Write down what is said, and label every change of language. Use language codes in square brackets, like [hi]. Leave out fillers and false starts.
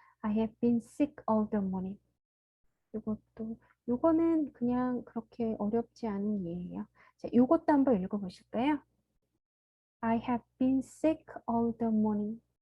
[en] I have been sick all the morning. [ko] 요거는 그냥 그렇게 어렵지 않은 예예요. 자, 요것도 한번 읽어보실까요? [en] I have been sick all the morning.